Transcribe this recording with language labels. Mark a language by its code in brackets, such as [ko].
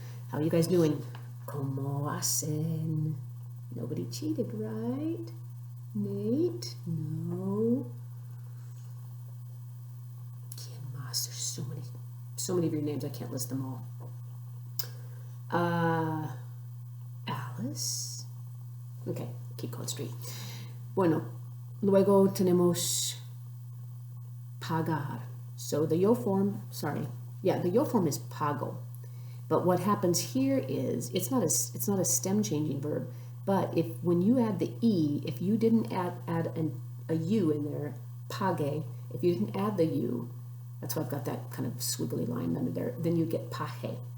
[en] How are you guys doing? [es] ¿Cómo hacen? [en] Nobody cheated, right? Nate? No. [es] ¿Quién más? [en] There's so many of your names, I can't list them all. Alice? Okay, keep going straight. [es] Bueno, luego tenemos pagar. [en] So the yo form, the yo form is pago. But what happens here is it's not a stem changing verb, but when you add the e, if you didn't add a u in there, pague, if you didn't add the u, that's why I've got that kind of squiggly line under there, then you get paje.